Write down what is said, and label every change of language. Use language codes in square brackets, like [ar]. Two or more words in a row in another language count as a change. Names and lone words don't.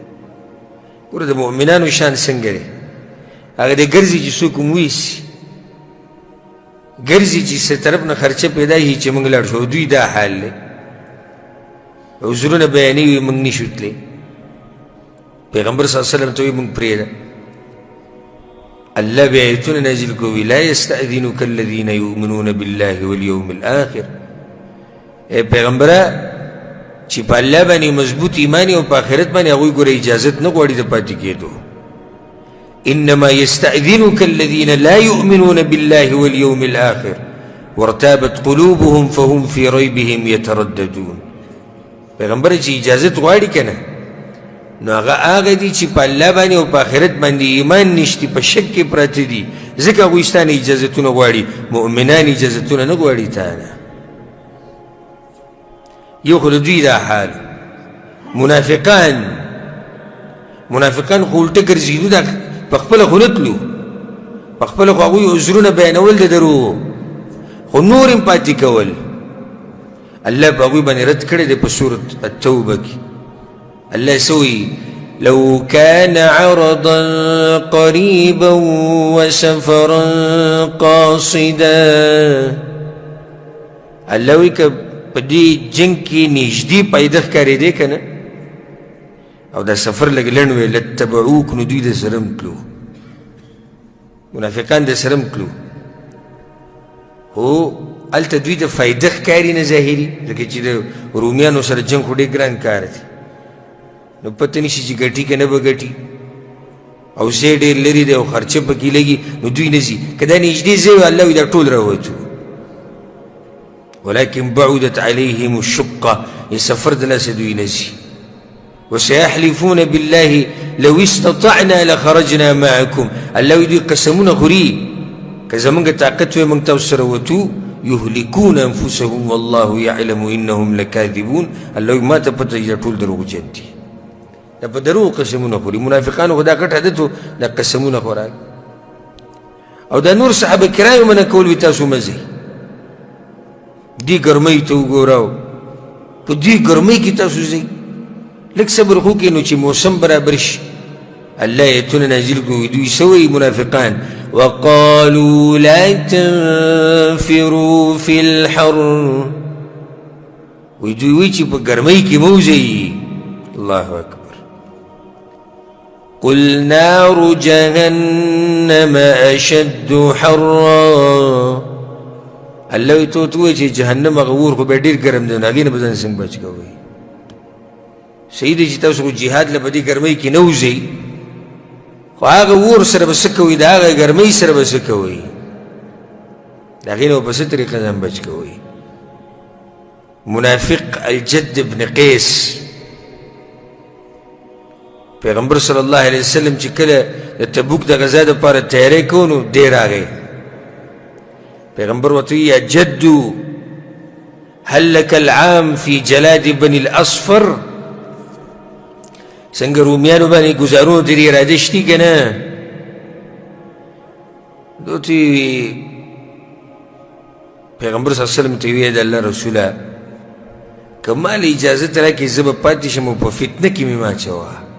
[ps] ګوره د مؤمنانو شان څنګه دی، هغه دی ګرځي چې څوک هم ویسي، ګرځي چې څه طرف نه خرچه پیدا شي چې موږ لاړ شو. دوی دا حال دی، عذرونه بیانوي موږ نشو تللی. پیغمبر [ar] صلی الله علیه وسلم [ps] ته وایي موږ پرېږده. الله بیا آیتونه نازل کوي [ar] لا یستأذنک الذین یؤمنون بالله والیوم الآخر [ps] اے پیغمبره چې په الله باندې مضبوط ایمان او په آخرت باندې هغوی ګوره اجازت نه غواړي د پاتې کېدو. [ar] انما يستأذنك الذين لا يؤمنون بالله واليوم الآخر وارتابت قلوبهم فهم في ريبهم يترددون. [ps] پیغمبر چې اجازت غواړي کنه نو هغه دي چې په الله باندې او په آخرت باندې ایمان نشتی، په شک کې پراته دي، ځکه هغوی ستا نه اجازتونه غواړي. مؤمنان اجازتونه نه غواړي تا نه. یو خو د دوی دا حال. منافقان خو الټه ګرځېدو دا په خپله خو نه تلو، په خپله خو هغوی عذرونه بیانول د دروغو، خو نور هم پاتې کول. الله په هغوی باندې رد کړی دی په سورة التوبه کې. [ar] الله سوي لو كان عرضا قريبا وسفرا قاصدا. [ps] الله وی که په دې جنګ کې نږدې پیدا ښکارېدی که نه او دا سفر لږ لنډ وی لتبعوک، نو دوی د سره هم تلو، منافقان د سره هم تلو. خو هلته دوی د فایده ښکاري نه ظاهري، لکه چې د رومیانو سره جنګ خو ډېر ګران کار دی، نو پته نشي چې ګټي که نه به ګټي، او ځای ډېر لرې دی او خرچه پکې لګي، نو دوی نه ځي. که دا نږدې ځای وي الله وي دا ټول راووتو. [ar] ولكن بعدت عليهم الشقة، [ps] سفر د لاسه دوی نه ځي. [ar] وسيحلفون بالله لو استطعنا لخرجنا معكم. [ps] الله وي دوی قسمونه خوري که زمونږ طاقت وی مونږ تاسو سره وتو. [ar] يهلكون أنفسهم والله يعلم إنهم لكاذبون. [ps] الله وي ما ته پته چې ټول دروغجن دي، دا په دروغ قسمونه خوري. منافقانو خو دا کټ عادت و دا قسمونه خوراک. او دا نور صحابه کرامو منع کول وي تاسو مه ځئ. دې ګرمۍ ته وګوره، په دې ګرمۍ کې تاسو ځئ، لږ صبر خو کې نو چې موسم برابر شي. الله آیتونه نازل کړي، دوی څه وایي منافقان؟ [ar] وقالوا لا تنفروا في الحر. [ps] وی دوی وایي چې په ګرمۍ کې مه وځئ. [ar] الله اکبر. قل نار جهنم أشد حرا. [ps] الله وی تو وایي چې جهنم هغه اور خو به ډېر ګرم دی، نو هغې نه به ځان څنګه بچ کوئ؟ صحیح دی چې تاسو خو جهاد له په دې ګرمۍ کې نه وځئ، خو هغه اور سره به څه کوئ؟ د هغه ګرمۍ سره به څه کوئ؟ د هغې نه به په څه طریقه ځان بچ کوئ؟ منافق الجد بن قیس پیغمبر [ar] صلی الله علیه وسلم [ps] چې کله د تبوک د غزا دپاره تیاری کوو نو دی راغی. پیغمبر ورته [ar] یا جدو هل لك العام في جلاد بني الأصفر. [ps] څنګه رومیانو باندې ګزارونو ترې اراده شتي که نه؟ دوی پیغمبر [ar] صلی الله علیه وسلم [ps] ته ویې د الله رسوله که ما له اجازت راکړې زه به پاتې شم او په فتنه کې مې مه اچوه.